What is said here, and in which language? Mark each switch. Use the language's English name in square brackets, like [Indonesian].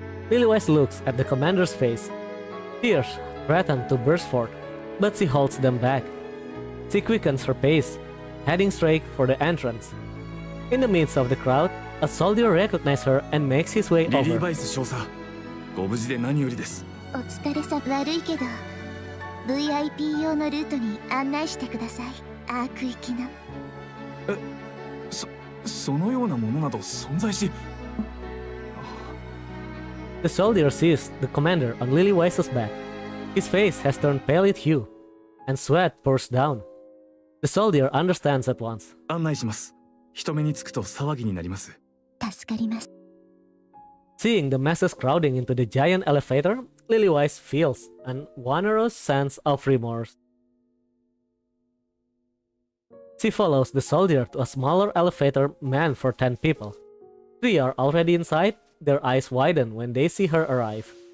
[English] Lilywise looks at the commander's face. Tears threaten to burst forth, but she holds them back. She quickens her pace, heading straight for the entrance. In the midst of the crowd, a soldier recognizes her and makes his way [Japanese] リリー [English] over. [Japanese] バイス少佐ご無事で何よりです。お疲れさ悪いけど VIP 用のルートに案内してくださいアーク行きのそのようなものなど存在し [English] The soldier sees the commander on Lilywise's back. His face has turned pallid hue, and sweat pours down. The soldier understands at once. [Japanese] 案内します。人目につくと騒ぎになります。助かります [English] Seeing the masses crowding into the giant elevator, Lilywise feels an wondrous sense of remorse. She follows the soldier to a smaller elevator meant for 10 people. 3 are already inside, their eyes widen when they see her arrive.